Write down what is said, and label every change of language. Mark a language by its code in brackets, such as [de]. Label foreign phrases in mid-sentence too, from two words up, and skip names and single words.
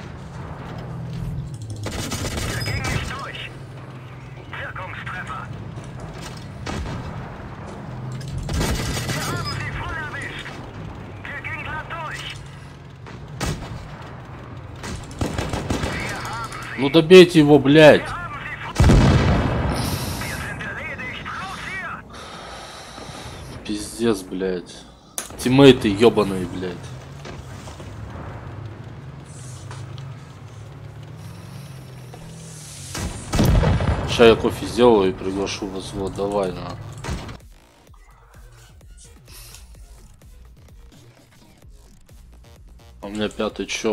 [de] Der ging nicht durch. Wirkungstreffer. Wir haben sie voll erwischt. Der ging glatt durch. Wir haben sie. [ru] Ну добейте его, блядь. [de] Wir haben sie voll. Wir sind erledigt. Raus hier. [ru] Пиздец, блядь. Тиммейты ебаные, блядь. Сейчас я кофе сделаю и приглашу вас. Вот, давай, на. У меня пятый, чё?